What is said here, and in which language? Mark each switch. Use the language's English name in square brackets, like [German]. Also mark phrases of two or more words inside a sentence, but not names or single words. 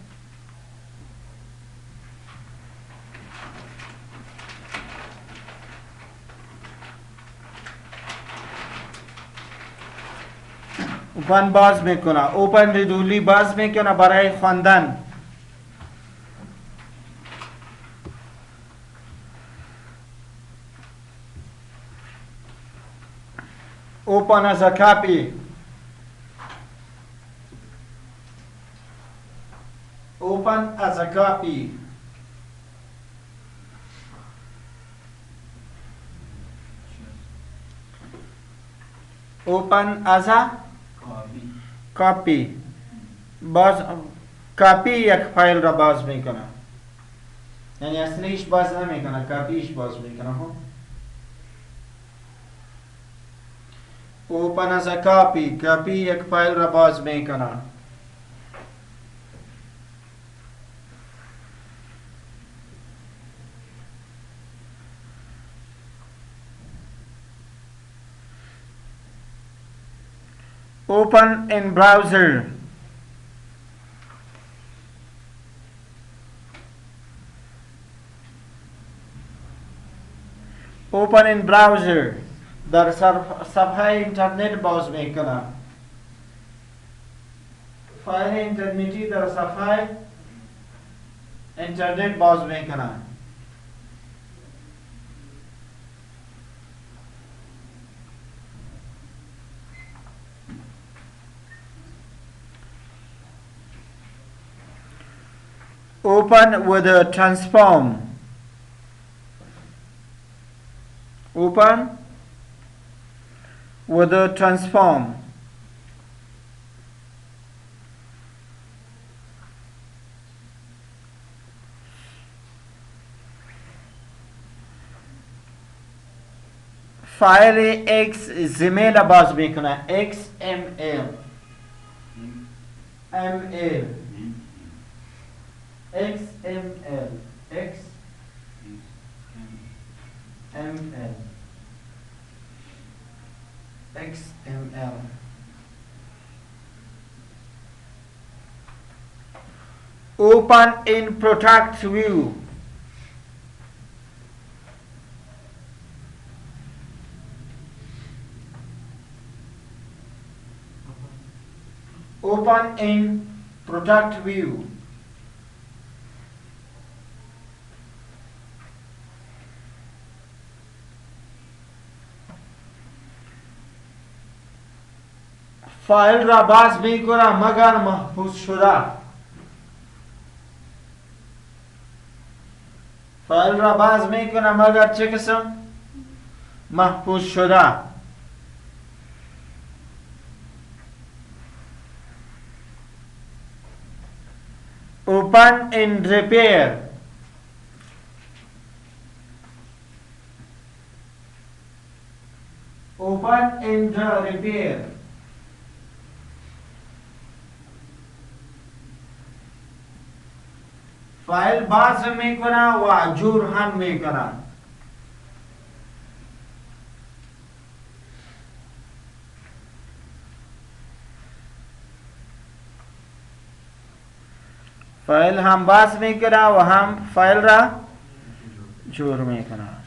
[Persian] اوپن باز میکنه [English] open read-only [Persian] باز میکنه برای خواندن [English] open as a copy open as a copy open as a copy [Persian] باز کاپی یک فایل را باز میکنه یعنی اصلیش باز نمیکنه کاپیش باز میکنه [English] open as a copy [Persian] کاپی یک فایل را باز میکنه [English] open in browser open in browser [Persian] در صفحه اینترنت باز میکنه فایل اینترنتی در صفحه اینترنت باز میکنه [English] open with a transform open with a transform [Persian] فایل XML باز میکنه [English] XML ML XML XML XML open in product view open in product view [Persian] فایل را باز میکنه مگر محفوظ شده فایل را باز میکنه مگر چه قسم محفوظ شده [English] open in repair open in the repair [Persian] فایل باز میکنه و جور هم میکنه فایل هم باز میکنه و هم فایل را جور میکنه